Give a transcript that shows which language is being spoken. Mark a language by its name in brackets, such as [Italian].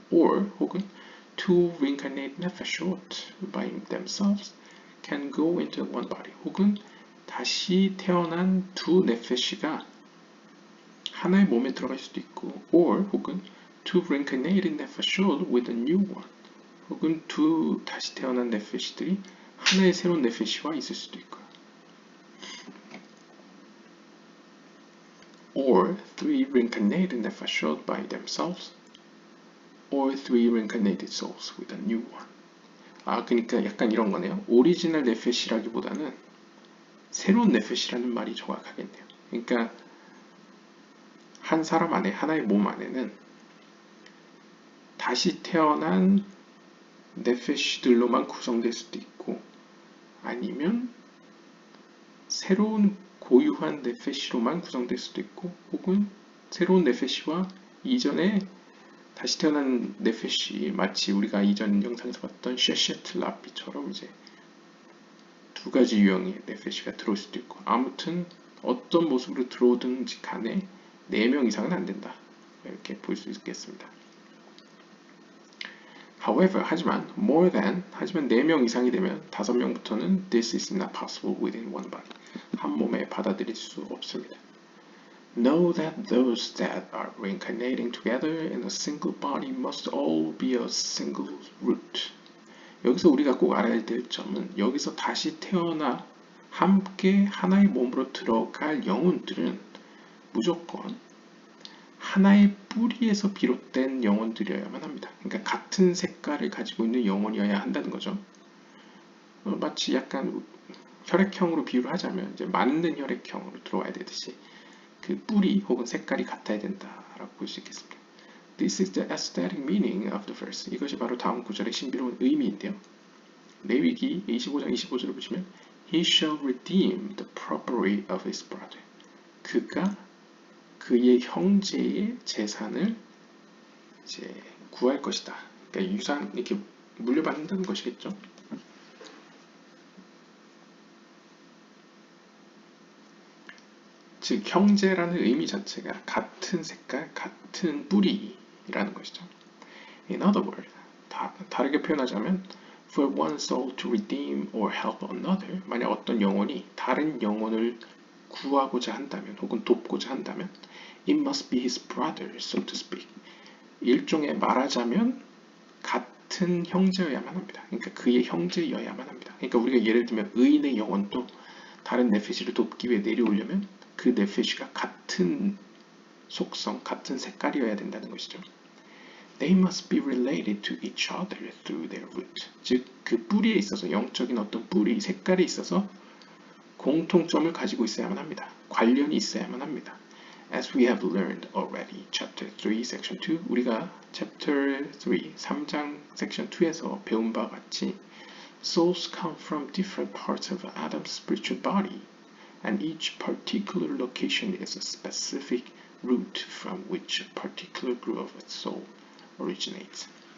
[English] Or [Korean] 혹은 [English] two reincarnate nephesh by themselves can go into one body. [Korean] 혹은 다시 태어난 두 네페시가 하나의 몸에 들어갈 수도 있고, [English] or [Korean] 혹은 [English] two reincarnated nephesh with a new one. [Korean] 혹은 두 다시 태어난 네페시들이 하나의 새로운 네페시와 있을 수도 있고요. [English] Or three reincarnated nephesh by themselves, or three reincarnated souls with a new one. [Korean] 그러니까 약간 이런 거네요. 오리지널 네페시라기보다는 새로운 네페시라는 말이 정확하겠네요. 그러니까 한 사람 안에, 하나의 몸 안에는 다시 태어난 네페시들로만 구성될 수도 있고, 아니면 새로운 고유한 네페시로만 구성될 수도 있고, 혹은 새로운 네페시와 이전에 다시 태어난 네페시, 마치 우리가 이전 영상에서 봤던 셰셰틀라피처럼 이제 두 가지 유형의 네페시가 들어올 수도 있고, 아무튼 어떤 모습으로 들어오든지 간에 4명 이상은 안 된다. 이렇게 볼 수 있겠습니다. [English] However, [Korean] 하지만 [English] more than, [Korean] 하지만 4명 이상이 되면 5명부터는 [English] this is not possible within one body. [Korean] 한 몸에 받아들일 수 없습니다. [English] Know that those that are reincarnating together in a single body must all be a single root. [Korean] 여기서 우리가 꼭 알아야 될 점은 여기서 다시 태어나 함께 하나의 몸으로 들어갈 영혼들은 무조건 하나의 뿌리에서 비롯된 영혼들이어야만 합니다. 그러니까 같은 색깔을 가지고 있는 영혼이어야 한다는 거죠. 마치 약간 혈액형으로 비유를 하자면 이제 맞는 혈액형으로 들어와야 되듯이 그 뿌리 혹은 색깔이 같아야 된다라고 볼 수 있겠습니다. [English] This is the aesthetic meaning of the verse. [Korean] 이것이 바로 다음 구절의 신비로운 의미인데요. 레위기 25장 25절을 보시면 [English] He shall redeem the property of his brother. [Korean] 그가 그의 형제의 재산을 이제 구할 것이다. 그러니까 유산 이렇게 물려받는다는 것이겠죠. 즉 형제라는 의미 자체가 같은 색깔, 같은 뿌리라는 것이죠. [English] In other words, [Korean] 다르게 표현하자면 [English] for one soul to redeem or help another, [Korean] 만약 어떤 영혼이 다른 영혼을 구하고자 한다면 혹은 돕고자 한다면 [English] it must be his brother, so to speak. [Korean] 일종의 말하자면 같은 형제여야만 합니다. 그러니까 그의 형제여야만 합니다. 그러니까 우리가 예를 들면 의인의 영혼도 다른 네페시를 돕기 위해 내려오려면 그 네페시가 같은 속성, 같은 색깔이어야 된다는 것이죠. [English] They must be related to each other through their root. [Korean] 즉, 그 뿌리에 있어서 영적인 어떤 뿌리, 색깔에 있어서 공통점을 가지고 있어야만 합니다. 관련이 있어야만 합니다. [English] As we have learned already, chapter 3, section 2, [Korean] 우리가 [English] chapter 3, 3장 section 2에서 [Korean] 배운 바와 같이 [English] souls come from different parts of Adam's spiritual body, and each particular location is a specific root from which a particular group of soul originates.